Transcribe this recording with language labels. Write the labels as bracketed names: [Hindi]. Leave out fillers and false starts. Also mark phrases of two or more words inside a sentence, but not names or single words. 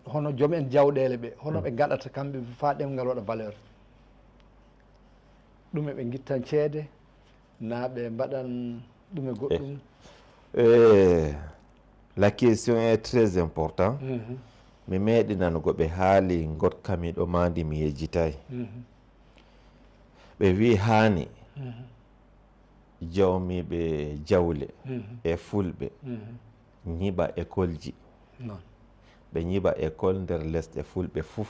[Fula] hono joom en jawɗele ɓe hono ɓe gaɗata kamɓe fa ɗemgal waɗa valeur ɗum eɓe guittan ceede na ɓe mbaɗan ɗum e goɗɗum. [French] La question est très important. [Fula] Mi meeɗi nanugo ɓe haali gotkami ɗo mandi mi yejjitay. ɓe wi haani jawmiɓe jawle e fulɓe ñiɓa école ji ɓe ñiɓa école nder lesɗe fulɓe fof.